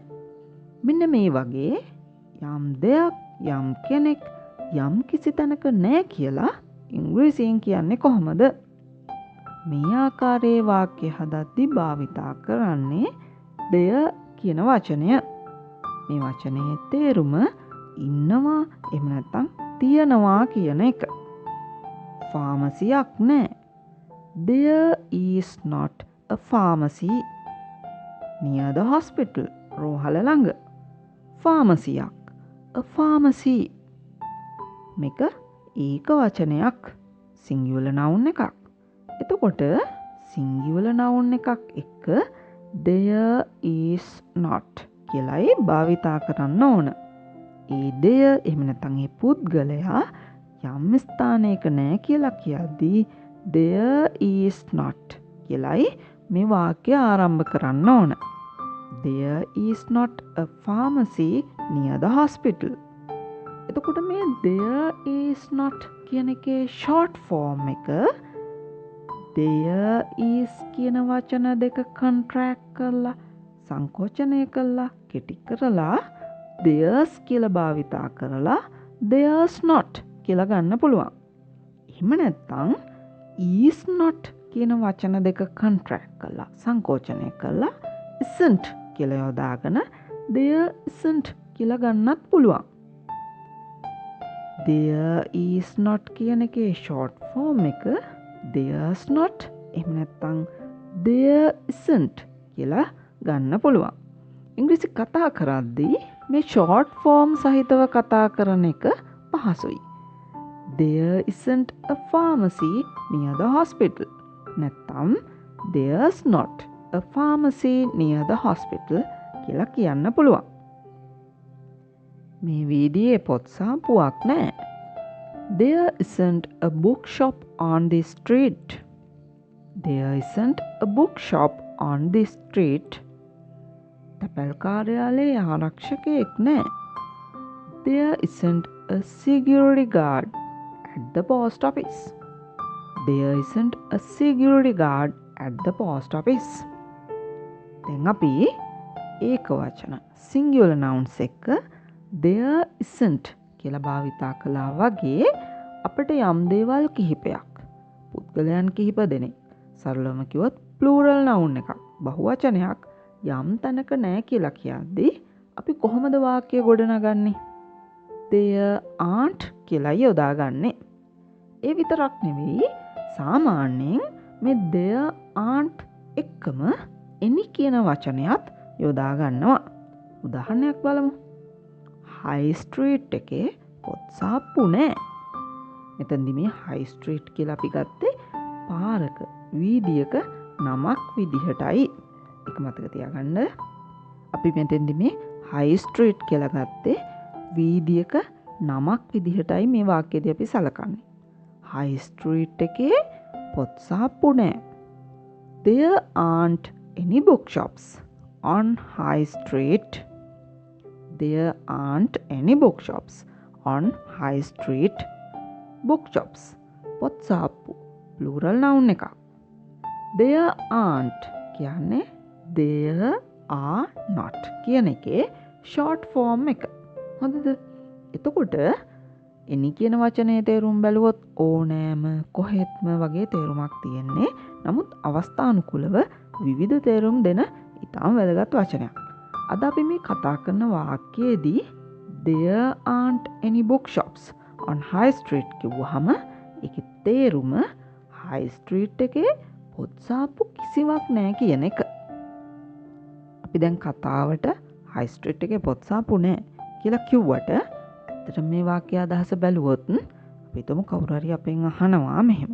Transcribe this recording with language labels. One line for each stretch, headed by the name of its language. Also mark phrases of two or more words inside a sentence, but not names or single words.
Sinhala: මෙන්න මේ වගේ යම් දෙයක් යම් කෙනෙක් යම් කිසි තැනක නැහැ කියලා ඉංග්‍රීසියෙන් කියන්නේ කොහොමද? මේ ආකාරයේ වාක්‍ය හදද්දී භාවිතා කරන්නේ there කියන වචනය. මේ වචනේ තේරුම ඉන්නවා එහෙම නැත්නම් තියනවා කියන එක. ෆාමසියක් නැහැ.
English: There is not a pharmacy near the hospital.
Sinhala: රෝහල ළඟ ෆාමසියක්.
English: a pharmacy.
Sinhala: මේක ඒක වචනයක්.
English: singular noun
Sinhala: එකක්. එතකොට
English: singular noun
Sinhala: එකක් එක්ක
English: there is not
Sinhala: කියලායි භාවිතා කරන්න ඕන. ඒ there එහෙම නැත්නම් ඒ පුද්ගලයා යම් ස්ථානයක නැහැ කියලා කියද්දී
English: there is not
Sinhala: කියලායි මේ වාක්‍ය ආරම්භ කරන්න ඕන.
English: There is not a pharmacy near the hospital.
Sinhala: එතකොට මේ
English: there is not
Sinhala: කියන එකේ
English: short form
Sinhala: එක
English: there is
Sinhala: කියන වචන දෙක contract කරලා සංකෝචනය කරලා කෙටි කරලා there's කියලා භාවිතා කරලා
English: there's not
Sinhala: කියලා ගන්න පුළුවන්. එහෙම නැත්නම්
English: is not
Sinhala: කියන වචන දෙක contract කරලා සංකෝචනය කරලා isn't කියලා යොදාගෙන
English: there isn't
Sinhala: කියලා ගන්නත් පුළුවන්.
English: There is not
Sinhala: කියන එකේ
English: short form එක there's not
Sinhala: එහෙම නැත්නම්
English: there isn't
Sinhala: කියලා ගන්න පුළුවන්. ඉංග්‍රීසි කතා කරද්දී මේ
English: short form
Sinhala: සහිතව කතා කරන එක පහසුයි.
English: There isn't a pharmacy near the hospital.
Sinhala: නැත්නම්
English: there's not a pharmacy near the hospital
Sinhala: කියලා කියන්න පුළුවන්. මේ වීදියේ පොත් සාප්පුවක් නැහැ.
English: There isn't a bookshop on this street. There isn't a bookshop on this street.
Sinhala: තැපැල් කාර්යාලයේ ආරක්ෂකයෙක් නැහැ.
English: There isn't a security guard at the post office. There isn't a security guard at the post office.
Sinhala: දැන් අපි ඒක වචන
English: singular nouns
Sinhala: එක
English: there isn't
Sinhala: කියලා භාවිතා කළා වගේ අපිට යම් දේවල් කිහිපයක් පුද්ගලයන් කිහිප දෙනෙක් සරලවම කිව්වොත්
English: plural noun
Sinhala: එකක් බහුවචනයක් යම් තැනක නැහැ කියලා කියද්දී අපි කොහොමද වාක්‍ය ගොඩනගන්නේ?
English: there aren't
Sinhala: කියලා යොදාගන්නේ. ඒ විතරක් නෙවෙයි සාමාන්‍යයෙන් මේ
English: there aren't
Sinhala: එක්කම any කියන වචනයත් යොදා ගන්නවා. උදාහරණයක් බලමු.
English: high street
Sinhala: එකේ පොත් සාප්පු නැහැ. මෙතනදි මේ
English: high street
Sinhala: කියලා අපි ගත්තේ පාරක වීදියක නමක් විදිහටයි. ඒක මතක තියාගන්න. අපි මෙතෙන්දි මේ
English: high street
Sinhala: කියලා ගත්තේ වීදියක නමක් විදිහටයි මේ වාක්‍යයේදී අපි සලකන්නේ.
English: high street
Sinhala: එකේ පොත් සාප්පු නැහැ.
English: There aren't any bookshops on high street. There aren't any bookshops on high street.
Sinhala: Bookshops පොත් සාප්පු
English: plural noun
Sinhala: එකක්.
English: There aren't
Sinhala: කියන්නේ
English: there are not
Sinhala: කියන එකේ
English: short form
Sinhala: එක. හොඳද? එතකොට any කියන වචනේ තේරුම් බැලුවොත් ඕනෑම කොහෙත්ම වගේ තේරුමක් තියෙන්නේ. නමුත් අවස්ථානුකූලව විවිධ තේරුම් දෙන ඉතාම වැදගත් වචනයක්. අද අපි මේ කතා කරන වාක්‍යයේදී
English: there aren't any bookshops on high street
Sinhala: කිව්වහම ඒකේ තේරුම
English: high street
Sinhala: එකේ පොත්සාප්පු කිසිවක් නැහැ කියන එක. අපි දැන් කතාවට
English: high street
Sinhala: එකේ පොත්සාප්පු නැහැ කියලා කිව්වට ඇත්තට මේ වාක්‍ය අදහස බැලුවොත් අපි හිතමු කවුරු හරි අපෙන් අහනවා මෙහෙම.